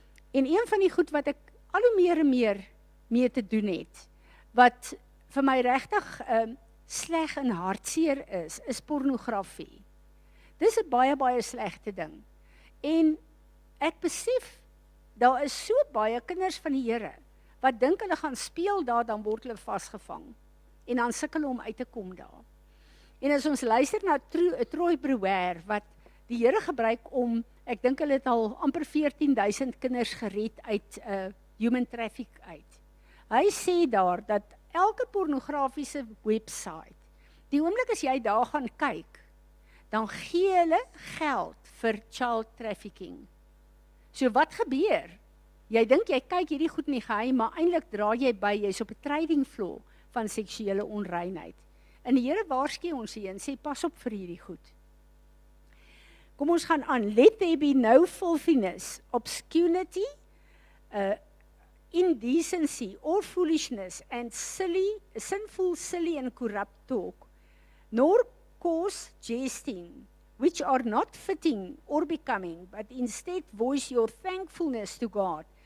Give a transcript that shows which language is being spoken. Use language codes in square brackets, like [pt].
[af] En een van die goed wat ek al hoe meer en meer mee te doen het, wat vir my regtig sleg en hartseer is pornografie. Dis 'n baie, baie slegte ding. En ek besef, daar is so baie kinders van die Here, wat dink hulle gaan speel daar, dan word hulle vasgevang. En dan sukkel hulle om uit te kom daar. En as ons luister na Troy Brewer, wat die Here gebruik om, ek dink hulle het al amper 14,000 kinders gered uit human traffic uit. Hy sê daar, dat elke pornografiese website, die oomblik as jy daar gaan kyk, dan gee hulle geld vir child trafficking. So wat gebeur? Jy dink jy kyk hierdie goed in die geheim, maar eintlik dra jy by, jy's op 'n trading floor van seksuele onreinheid. En die Here waarsku ons hier en sê, pas op vir hierdie goed. Kom ons gaan aan. [en] Let there be no filthiness, obscurity, indecency or foolishness and sinful, silly and corrupt talk, nor coarse jesting, which are not fitting or becoming, but instead voice your thankfulness to God.